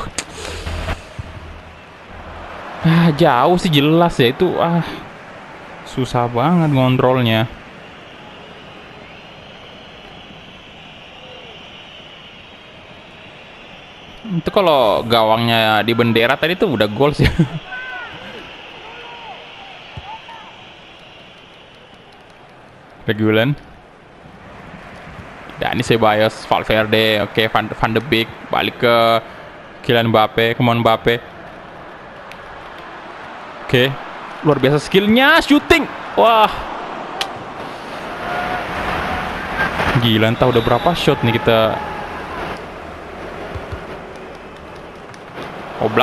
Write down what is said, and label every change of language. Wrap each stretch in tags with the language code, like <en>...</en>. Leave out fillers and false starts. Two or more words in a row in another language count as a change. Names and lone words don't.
<id>Jauh sih jelas ya itu. Susah banget ngontrolnya. Itu kalau gawangnya di bendera tadi tuh udah gol sih. Regulan. Dani Ceballos, Valverde, oke, Van de Beek balik ke Kylian Mbappe,</id> <en>come on</en> <id>Mbappe. Oke, luar biasa skillnya, shooting. Wah, gila, entah udah berapa shot nih kita. Oblak.</id>